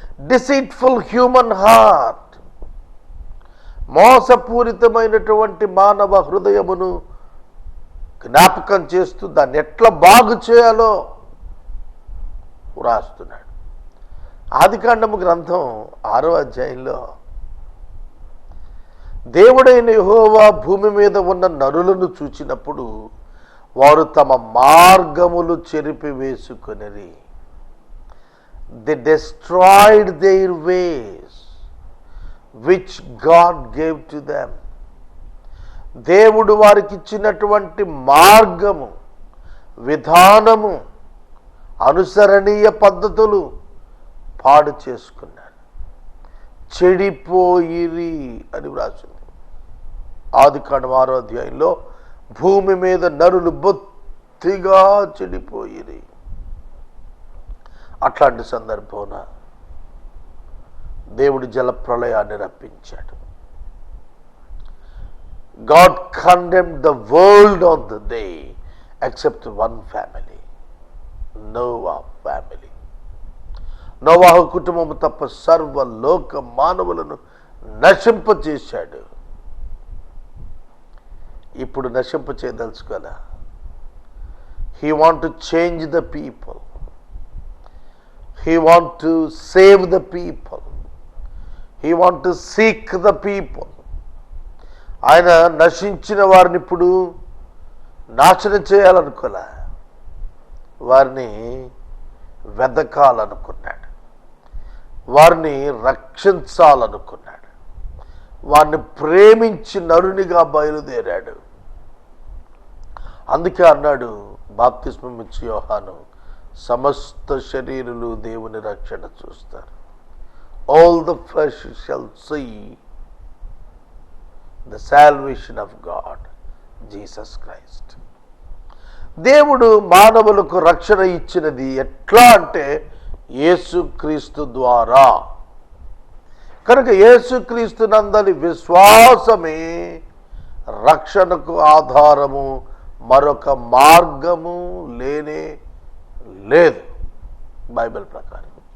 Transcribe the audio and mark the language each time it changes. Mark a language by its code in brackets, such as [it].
[en] deceitful human heart, [te] మోసపూరితమైనటువంటి మానవ హృదయమును జ్ఞాపకం చేస్తూ దాన్ని ఎట్లా బాగు చేయాలో వ్రాస్తున్నాడు. ఆదికాండము గ్రంథం 6వ అధ్యాయంలో దేవుడైన యెహోవా భూమి మీద ఉన్న నరులను చూచినప్పుడు వారు తమ మార్గములు చెరిపి వేసుకొనిరి, [en] they destroyed their ways which God gave to them. [te] దేవుడు వారికి ఇచ్చినటువంటి మార్గము, విధానము, అనుసరణీయ పద్ధతులు పాడు చేసుకున్నారు. చెడిపోయిరి అని వ్రాసింది. ఆదికాండం 6వ అధ్యాయంలో భూమి మీద నరులు బొత్తిగా చెడిపోయిరి. అట్లాంటి సందర్భంన దేవుడు జలప్రళయాన్ని రప్పించాడు. [en] God condemned the world on the day except one family, Noah family. [te] నోవాహు కుటుంబము తప్ప సర్వలోక మానవులను నశింపచేశాడు. ఇప్పుడు నశింపచేయదలుచుకోలే. [en] He want to change the people. He want to save the people. He want to seek the people. [te] ఆయన నశించిన వారిని ఇప్పుడు నాశనం చేయాలనుకోలే, వారిని వెదకాలనుకున్నాడు, వారిని రక్షించాలనుకున్నాడు, వారిని ప్రేమించి నరునిగా బయలుదేరాడు. అందుకే అన్నాడు బాప్తిస్మం ఇచ్చి యోహాను, సమస్త శరీరులు దేవుని రక్షణ చూస్తారు. [en] All the flesh shall see the salvation of God, Jesus Christ. [te] దేవుడు మానవులకు రక్షణ ఇచ్చినది ఎట్లా అంటే యేసుక్రీస్తు ద్వారా. కనుక యేసుక్రీస్తు నందలి విశ్వాసమే రక్షణకు ఆధారము, మరొక మార్గము లేనే లేదు బైబిల్ ప్రకారం.